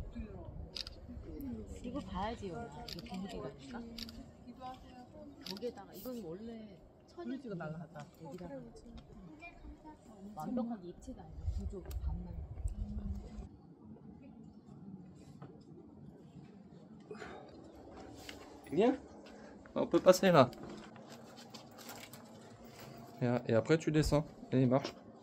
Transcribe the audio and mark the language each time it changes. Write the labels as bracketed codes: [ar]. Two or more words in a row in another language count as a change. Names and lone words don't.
[ko] 이거 봐야지요. 이거 비밀이라니까. 거기에다가 이건 원래 천연지가 날라갔다. 여기다가 완벽하게 입체가 아니라 구조 반만. [fr] Viens, on peut passer là. Et après tu descends. Allez, marche.